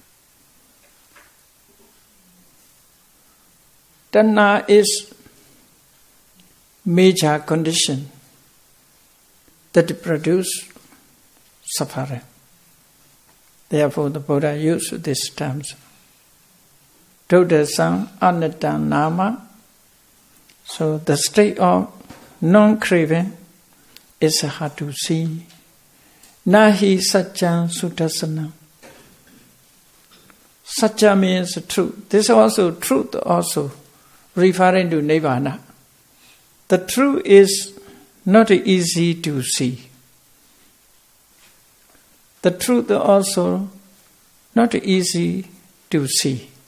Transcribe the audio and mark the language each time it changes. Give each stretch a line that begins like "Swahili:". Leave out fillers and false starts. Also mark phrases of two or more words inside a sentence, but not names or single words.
English: Tanha is major condition that produce suffering. Therefore, the Buddha used these terms.
Pali: Dodasam anatta nama.
English: So the state of non-craving is hard to see.
Pali: Nahi satcham sutasana.
English: Satya means truth. This also truth also referring to Nibbana. The truth is not easy to see. The truth also not easy to see.